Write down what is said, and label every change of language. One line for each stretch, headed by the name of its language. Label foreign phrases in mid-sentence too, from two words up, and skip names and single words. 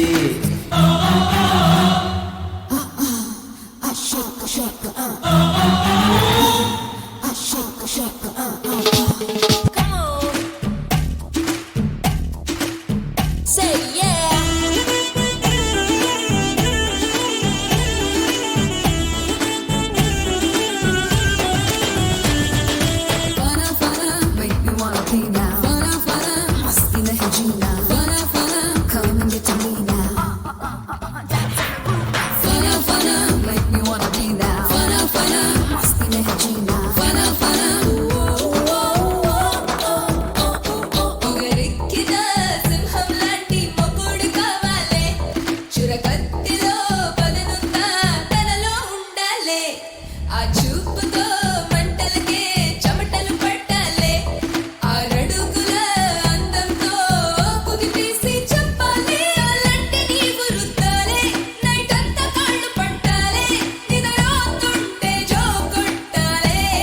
English: Say yeah. Fana fana, make me wanna be now. Fana fana,
Hindi: मस्ती नहीं जीना. Fana fana,
English: come and get to me now. Fana fana, make me wanna be now. Fana fana,
Hindi: मस्ती नहीं जीना. Fana fana,
Telugu: పొగరెక్కిన సింహం లాంటి మొగుడు కావాలే చురకత్తిలో పదనుందా తనలో ఉండాలే ఆ చూపుతో మంటలకే చెమటలు పట్టాలే ఆరడుగుల అందంతో కుదిపేసి చెప్పాలి అలాంటి నీవు రుద్దాలే నైట్ అంతా కాళ్ళు పట్టాలే నిద్రపోతుంటే జో కొట్టాలే